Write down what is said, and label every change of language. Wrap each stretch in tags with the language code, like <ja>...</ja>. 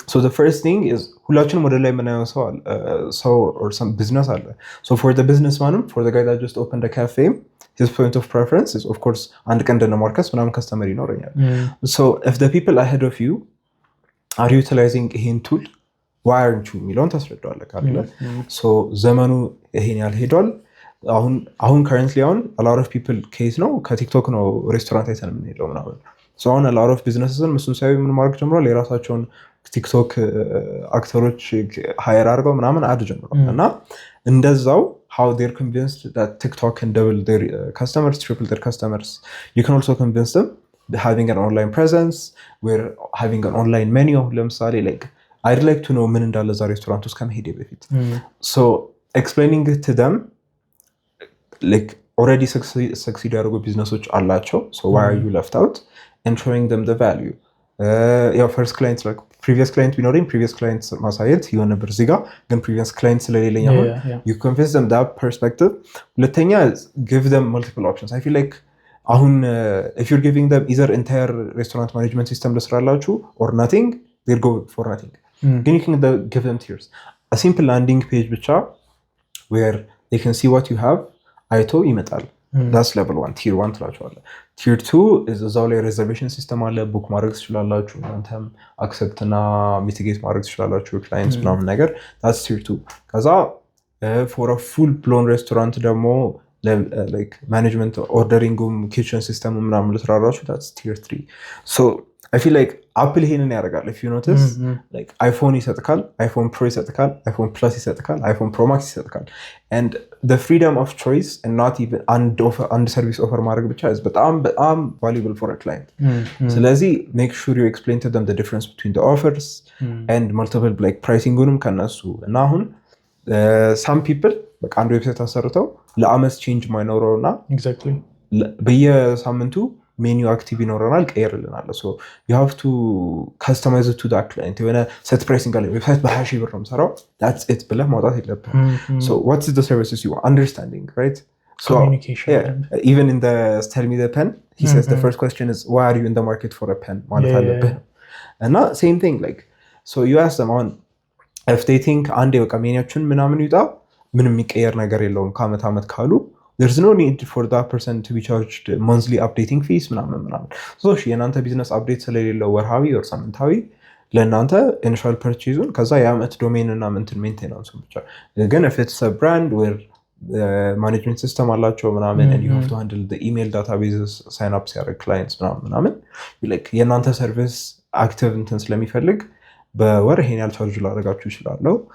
<en>So the first thing is</en> <am>ሁላችንም ወደ ላይ የምናየው ሰው</am> <en>or some business አለ. So for the businessman, for the guy that just opened a cafe, his point of preference is of course</en> <am>አንድ ቀን እንደነ ማርኬስ ምናምን ከስተመር ይኖረኛል.</am> <en>So if the people ahead of you are utilizing ይሄን tool, why aren't you</en> <am>የሚለውን ታስረዳዋለህ አይደል? So ዘመኑ ይሄን ያህል ሄዷል። አሁን</am> <en>currently a lot of people</en> <am>case ነው ከቲክቶክ ነው ሬስቶራንት አይተን የምንሄደው ምናምን።</am> <en>So a lot of businesses</en> <am>ምሱን ሳይሆን ምን ማድረግ ጀምሯል? የራሳቸውን ቲክቶክ አክተሮች ሃየር አድርገው ምናምን አድ ጀምሯል። እና እንደዛው</am> <en>how they're convinced that TikTok can double their customers, triple their customers, you can also convince them having an online presence, we're having an online menu. ለምሳሌ like I'd like to know</en> <am>ምን እንዳለ እዛ ሬስቶራንት ውስጥ ከመሄዴ በፊት</am> <en>so explaining it to them like already succeed</en> <am>ያደረጉ ቢዝነሶች አላቸው,</am> <en>so why are you left out, and showing them the value. Your first clients like previous client ቢኖረኝ previous clients</en> <am>ማሳየት ይሆን ነበር እዚህ ጋር ግን</am> <en>previous clients ስለሌለኝ አሁን you convince them that perspective. ሁለተኛ give them multiple options. I feel like አሁን if you're giving them either entire restaurant management system ልስራላችሁ or nothing, they'll go for nothing. Then you can give them tiers. A simple landing page ብቻ where they can see what you have</en> <am>አይቶ ይመጣል.</am> <en>That's level 1, tier 1 ትላቸዋለህ.</en> <am>Tier 2 is እዛው ላይ reservation system አለ, book ማድረግ ትችላላችሁ እናንተም accept እና mitigate ማድረግ ትችላላችሁ clients ምናምን ነገር.</am> <en>That's tier 2. ከዛ for a full blown restaurant ደግሞ like management ordering kitchen system ምናምን</en> <am>ልትራራችሁ,</am> <en>that's tier 3. So I feel like Apple</en> <am>ይሄንን ያደርጋል.</am> <en>If you notice like iPhone ይሰጥካል, iPhone Pro ይሰጥካል, iPhone Plus ይሰጥካል, iPhone Pro Max ይሰጥካል. And the freedom of choice and not even and service offer ማድረግ ብቻ is በጣም valuable for a client. ስለዚህ make sure you explain to them the difference between the offers and multiple like pricing-ንም ከነሱ እና አሁን some people</en> <am>በቃ አንድ ዌብሳይት አሰርተው ለአመት ቼንጅ ማይኖረውና</am> <en>exactly</en> <am>በየሳምንቱ ሜኒው አክቲቭ ይኖረናል ቀይርልናል.</am> <en>so you have to customize it to that client.</en> <am>የሆነ set pricing አለ ዌብሳይት በ20,000 ብር ነው የምሰራው</am> <en>that's it</en> <am>ብለህ ማውጣት የለብህም.</am> <en>So what is the services you want? Understanding, right? So communication. Yeah, even in the tell me the pen he says the first question is why are you in the market for a pen</en> <am>ማለት አለብህ.</am> <en>እና same thing like so you ask them on if they think</en> <am>አንዴ በቃ ሜኒያችን ምናምን ይውጣ ምንም የሚቀየር ነገር የለውም ከአመት አመት ካሉ</am> <en>there's no need for that person to be charged monthly updating fees ምናምን.</en> <am>so የናንተ ቢዝነስ አፕዴት ስለሌለው ወርሃዊ or ሳምንታዊ ለናንተ ኢኒሺያል ፐርቼዙን ከዛ የአመት ዶሜን እና እንትን ሜንቴናንስ ብቻ ግን</am> <en>if it's a brand where management system</en> <am>አላቸው ምናምን</am> <en>and you have to handle the email databases</en> <am>sign up ሲያደርግ clients ምናምን like የናንተ ሰርቪስ አክቲቭ እንትን ስለሚፈልግ በወር ይሄን ያህል ቻርጅ ላደርጋችሁ እችላለሁ.</am>